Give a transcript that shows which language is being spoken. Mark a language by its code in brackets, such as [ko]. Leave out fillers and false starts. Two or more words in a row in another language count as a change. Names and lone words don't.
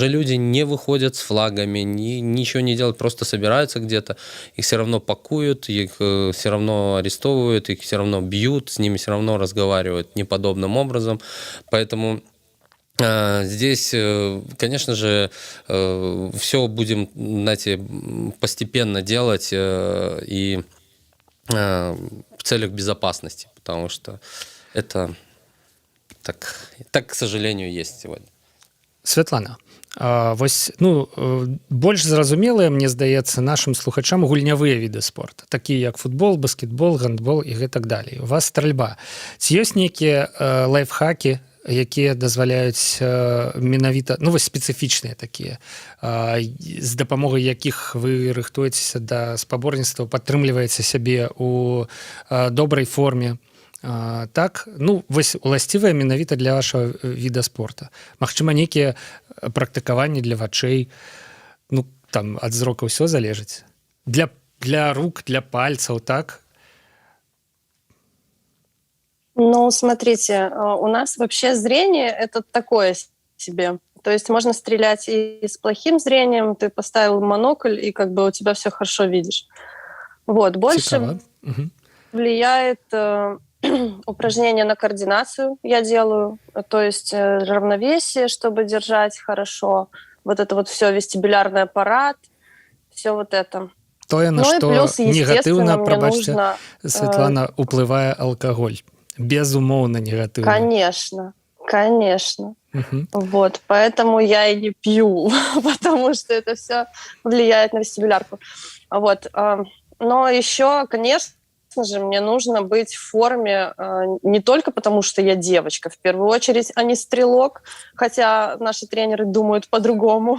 [ru] люди не выходят с флагами, ничего не делают, просто собираются где-то, их все равно пакуют, их все равно арестовывают, их все равно бьют, с ними все равно разговаривают неподобным образом, поэтому здесь, конечно же, все будем, знаете, постепенно делать и в целях безопасности, потому что это так, к сожалению, есть сегодня. [be] Святлана, вось, больш зразумелыя, мне здаецца, нашым слухачам гульнявыя віды спорту, такія як футбол, баскетбол, гандбол і гэтак далей. У вас стральба. Ці ёсць нейкія лайфхакі, якія дазваляюць менавіта, спецыфічныя такія, з дапамогай якіх вы рыхтуецеся да спаборніцтва, падтрымліваеце сябе у добрай форме. Так, вось уласцівыя менавіта для вашага віда спорта. Магчыма, нейкія практыкаванні для вачэй, там ад зрока ўсё залежыць. Для рук, для пальцаў, так? [ru] Смотрите, у нас вообще зрение — это такое себе. То есть можно стрелять и с плохим зрением, ты поставил монокль, и как бы у тебя все хорошо видишь. Вот, больше... влияет упражнения на координацию я делаю, то есть равновесие, чтобы держать хорошо, вот это вот все, вестибулярный аппарат, все вот это. [be] Тое, на [ru] Ну и [be] што [ru] плюс, естественно, [be] негатыўна, мне прабачце, [ru] нужно... [be] Святлана, уплывае алкаголь. Безумоўна негатыўна. [ru] Конечно, конечно. Мгм. Вот, поэтому я и не пью, потому что это все влияет на вестибулярку. Вот, но еще, конечно же, мне нужно быть в форме не только потому, что я девочка, в первую очередь, а не стрелок, хотя наши тренеры думают по-другому.